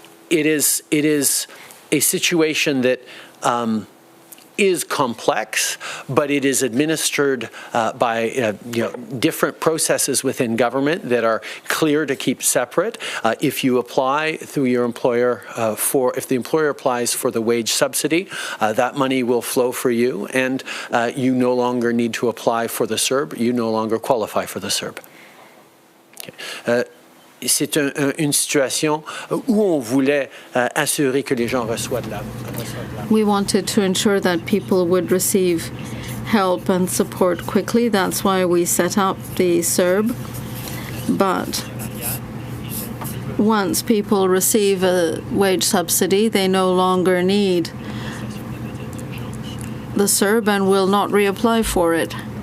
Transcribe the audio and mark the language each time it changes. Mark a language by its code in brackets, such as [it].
[en] It is a situation that is complex, but it is administered by different processes within government that are clear to keep separate. If you apply through your employer if the employer applies for the wage subsidy, that money will flow for you, and you no longer need to apply for the CERB. You no longer qualify for the CERB. Okay. [fr] C'est une situation où on voulait assurer que les gens reçoivent de la. [en] We wanted to ensure that people would receive help and support quickly. That's why we set up the CERB. But once people receive a wage subsidy, they no longer need the CERB and will not reapply for it.